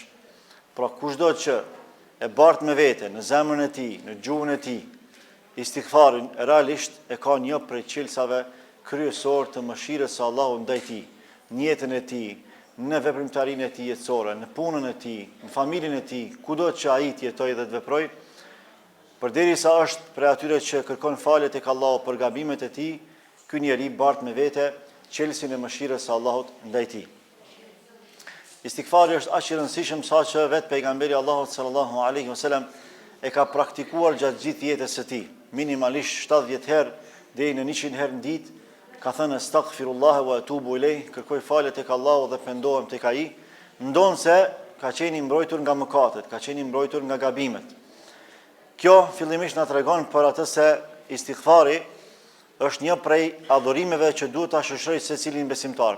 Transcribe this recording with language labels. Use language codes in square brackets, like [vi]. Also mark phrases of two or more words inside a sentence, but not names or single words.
[sq] Pra kushdo që e bart me vete, në zemrën e tij, në gjuhën e tij, istighfarin realisht e ka një prej qelësave kryesor të mëshirës së Allahut ndaj tij, në jetën e tij, në veprimtarinë e tij jetësore, në punën e tij, në familjen e tij, kudo që ai të jetojë dhe të veprojë, përderisa është prej atyre që kërkon falje tek Allahu për gabimet e tij, ky njeri bart me vete qelësin e mëshirës së Allahut ndaj tij. Istighfari është aq i rëndësishëm saqë vetë pejgamberi Allahut [ar] صلى الله عليه وسلم [sq] e ka praktikuar gjatë gjithë jetës së tij, minimalisht 70 herë deri në 100 herë në ditë. Ka thënë [ar] أستغفر الله وأتوب إليه, [sq] kërkoj falje tek Allahu dhe pendohem tek ai, ndonse ka qenë i mbrojtur nga mëkatet, ka qenë i mbrojtur nga gabimet. Kjo fillimisht na tregon për atë se istighfari është një prej adhurimeve që duhet ta shoqërojë secilin besimtar.